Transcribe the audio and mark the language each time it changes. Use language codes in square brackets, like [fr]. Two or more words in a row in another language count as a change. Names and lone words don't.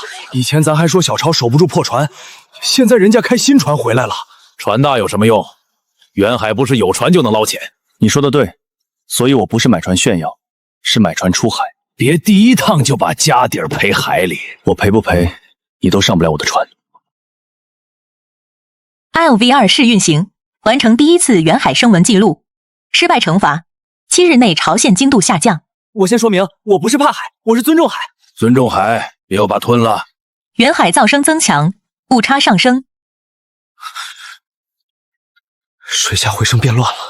[zh] 以前咱还说小潮守不住破船，现在人家开新船回来了。船大有什么用？远海不是有船就能捞钱。你说的对，所以我不是买船炫耀，是买船出海。别第一趟就把家底儿賠海里，我赔不賠，你都上不了我的船。 ILV2 試運行，完成第一次遠海聲紋記錄，失敗懲罰7日內潮線精度下降。我先說明，我不是怕海，我是尊重海。尊重海，別又把吞了。遠海噪聲增強，誤差上升。水下回聲變亂了。